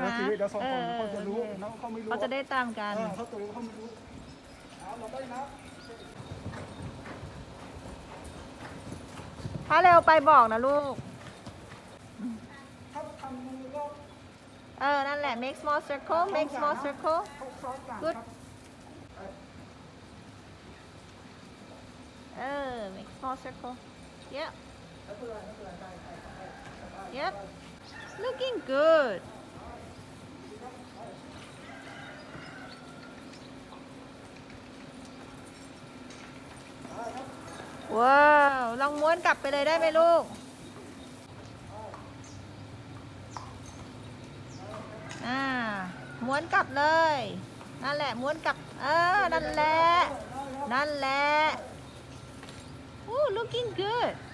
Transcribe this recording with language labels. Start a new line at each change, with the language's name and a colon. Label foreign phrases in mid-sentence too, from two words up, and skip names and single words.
Thai: ขี่เดี๋ยวสองคนเขาจะรู้ โอเค น้องเขาไม่รู้ เขาจะได้ตามกัน เขาตัวเขาไม่รู้เอาเราได้นะ ถ้าเร็วไปบอกนะลูก ถ้าทำมือก็ นั่นแหละ
English: make small circle make small circle
Thai: เขาซ้อนกัน
English: good
Thai: ครับ
English: make small circle yep yep looking good
Thai: ว้าวลองม้วนกลับไปเลยได้ไหมลูก ม้วนกลับเลยนั่นแหละม้วนกลับนั่นแหละนั่นแหละ
English: Ooh, looking good.